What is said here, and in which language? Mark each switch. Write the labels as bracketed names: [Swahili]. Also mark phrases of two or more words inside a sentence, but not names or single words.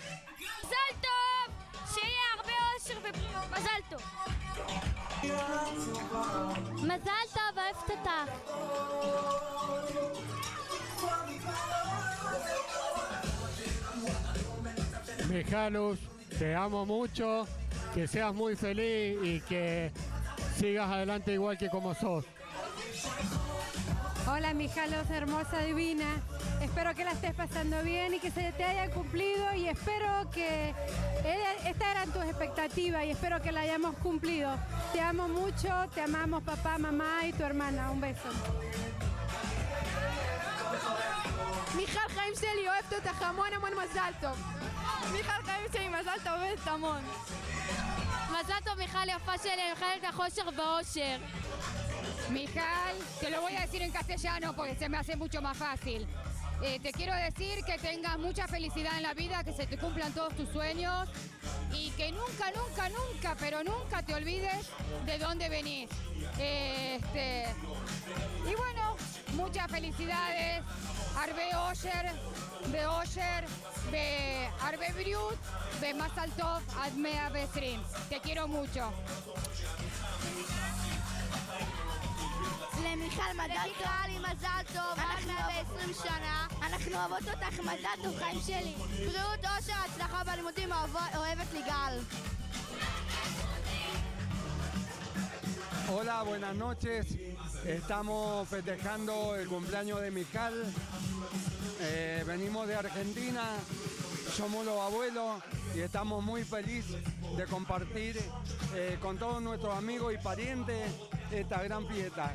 [Hebrew] מזל טוב, שיהיה הרבה אושר ובריאות. מזל טוב. מזל טוב, אוהבת אותך. [Spanish] Mijalus, te amo mucho, que seas muy feliz y que sigas adelante igual que como sos. Hola Mijalos, hermosa, divina. Espero que la estés pasando bien y que se te haya cumplido y espero que estas eran tus expectativas y espero que la hayamos cumplido. Te amo mucho, te amamos papá, mamá y tu hermana. Un beso. [Hebrew] מיכל, חיים שלי, אוהבת אותך המון המון, מזל טוב. מיכל, חיים שלי, מזל טוב, אוהבת המון. מזל טוב מיכל יפה שלי, אני מחלת לך אושר באושר. [Spanish] Mijal, te lo voy a decir en castellano porque se me hace mucho más fácil. Te quiero decir que tengas mucha felicidad en la vida, que se te cumplan todos tus sueños y que nunca, nunca, nunca, pero nunca te olvides de dónde venís. Y bueno, muchas felicidades. [Hebrew] הרבה אושר, הרבה בריאות, מזל טוב, עד מאה ועשרים. [Spanish] Te quiero mucho. [Hebrew] למיכל מזל טוב. למיכל מזל טוב, עד 120 שנה. אנחנו אוהבות אותך, מזל טוב חיים שלי. בריאות, אושר, הצלחה בלימודים, אוהבת ליגל. [Spanish] Hola, buenas noches. Estamos festejando el cumpleaños de Mijal. Venimos de Argentina, somos los abuelos y estamos muy felices de compartir con todos nuestros amigos y parientes esta gran fiesta.